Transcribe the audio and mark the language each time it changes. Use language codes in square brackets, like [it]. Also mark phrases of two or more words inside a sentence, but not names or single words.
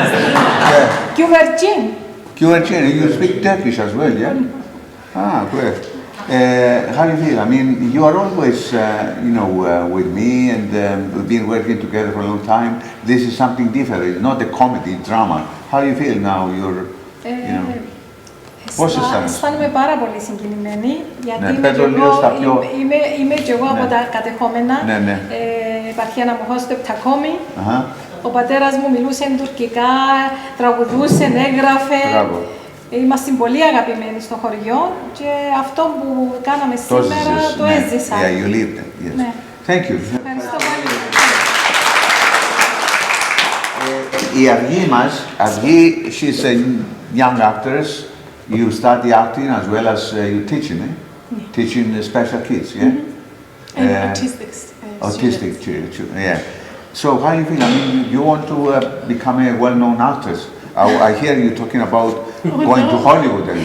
[en] Kyuvercin, you speak Turkish as well, yeah? Ah, great. How do you feel? I mean, you are always, you know, with me, and we've been working together for a long time. This is something different. It's not a comedy, drama. How do you feel now? You're, you know. [el] Πώς αισθάνεσαι? Αισθάνομαι πάρα πολύ συγκινημένη, γιατί είμαι και εγώ από τα κατεχόμενα, επαρχία Ναμοχώς του Επτακόμη. Ο πατέρας μου μιλούσε τουρκικά, τραγουδούσε, έγραφε. Είμαστε πολύ αγαπημένοι στο χωριό και αυτό που κάναμε σήμερα το έζησα. [en] Yeah, you lived it, yes. Thank you. [el] Ευχαριστώ πολύ. Η Αυγή μας, Αυγή, [en] she's a young actress. You study acting as well as you teaching, teaching special kids, yeah? And autistic children, yeah. So how do you feel? I mean, you want to become a well-known actress. I hear you talking about going to Hollywood.